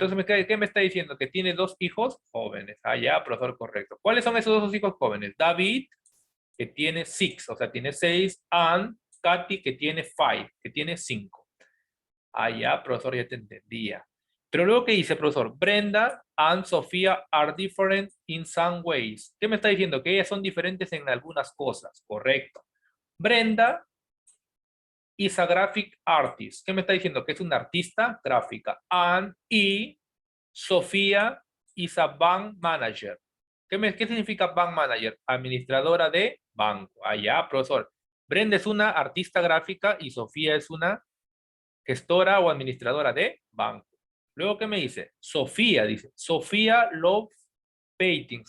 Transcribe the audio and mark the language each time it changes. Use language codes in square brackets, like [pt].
[es] Entonces, ¿qué me está diciendo? Que tiene dos hijos jóvenes. Ah, ya, profesor, correcto. ¿Cuáles son esos dos hijos jóvenes? David, que tiene 6, o sea, tiene 6, and Katy, que tiene 5, que tiene 5. Ah, ya, profesor, ya te entendía. Pero luego, ¿qué dice, profesor? [en] Brenda and Sofía are different in some ways. [es] ¿Qué me está diciendo? Que ellas son diferentes en algunas cosas. Correcto. [en] Brenda is a graphic artist. [es] ¿Qué me está diciendo? Que es una artista gráfica. Y Sofía [en] is a bank manager. [es] ¿Qué significa bank manager? Administradora de banco. Allá, profesor. Brenda es una artista gráfica y Sofía es una gestora o administradora de banco. Luego, ¿qué me dice? Sofía, dice. [en] Sofía loves painting.